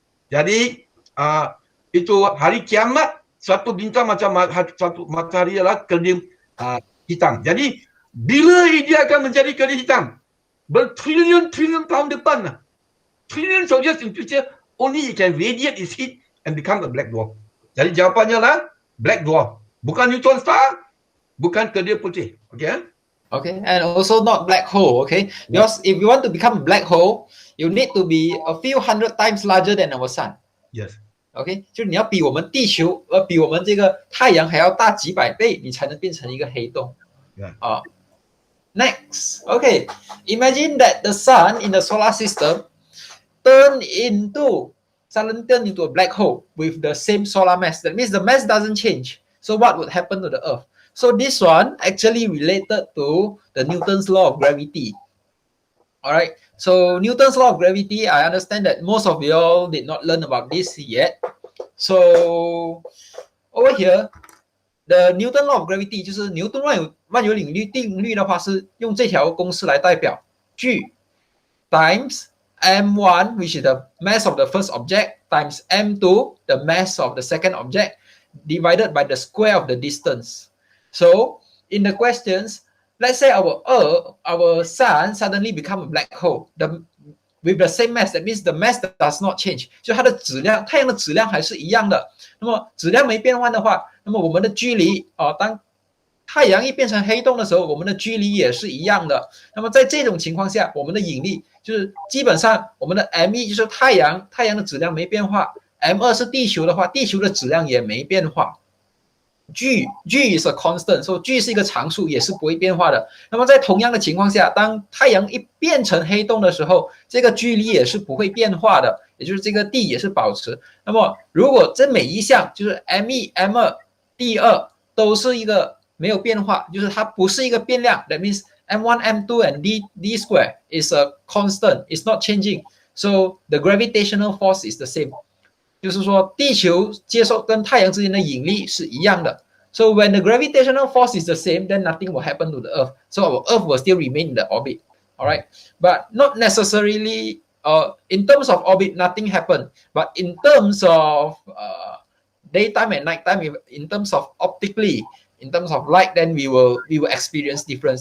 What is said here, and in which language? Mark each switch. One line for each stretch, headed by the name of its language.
Malay: Jadi itu hari kiamat, satu bintang macam satu matahari adalah kerdil hitam. Jadi bila dia akan menjadi kerdil hitam? Bertrilion tahun depan lah.
English: Trillions of years in future, only it can radiate its heat and become a black dwarf.
Malay: Jadi jawapannya lah black dwarf. Bukan neutron star, bukan kerdil putih. Okay?
English: Okay, and also not black hole, okay? Because if you want to become a black hole, you need to be a few hundred times larger than our sun. Yes.
Chinese: OK， 就是你要比我们地球比我们这个太阳还要大几百倍，你才能变成一个黑洞。
English: Yeah. Next, okay, imagine that the sun in the solar system suddenly turn into a black hole with the same solar mass. That means the mass doesn't change. So what would happen to the Earth? So this one actually related to the Newton's law of gravity. All right. So Newton's law of gravity, I understand that most of y'all did not learn about this yet. So over here, the Newton law of gravity
Chinese: 就是牛顿万有引力定律的话，是用这条公式来代表
English: G times m1, which is the mass of the first object, times m2, the mass of the second object, divided by the square of the distance. So in the questions, let's say our sun suddenly become a black hole. With the same mass, that means the mass does not change.
Chinese: 就它的质量，太阳的质量还是一样的。那么质量没变换的话，那么我们的距离当太阳一变成黑洞的时候，我们的距离也是一样的。那么在这种情况下，我们的引力就是基本上我们的 m1 就是太阳的质量没变化 ，m2 是地球的话，地球的质量也没变化。
English: G is a constant，
Chinese: 所以 G 是一个常数，也是不会变化的。那么在同样的情况下，当太阳一变成黑洞的时候，这个距离也是不会变化的，也就是这个 D 也是保持。那么如果这每一项就是 M1、M2、D2 都是一个没有变化，就是它不是一个变量 ，
English: that means M1、M2 and D square is a constant, it's not changing. So the gravitational force is the same.
Chinese: 就是说地球接受跟太阳之间的引力是一样的。
English: So when the gravitational force is the same, then nothing will happen to the Earth. So our Earth will still remain in the orbit. All right, but not necessarily. In terms of orbit, nothing happened. But in terms of daytime and nighttime, in terms of optically, in terms of light, then we will experience difference.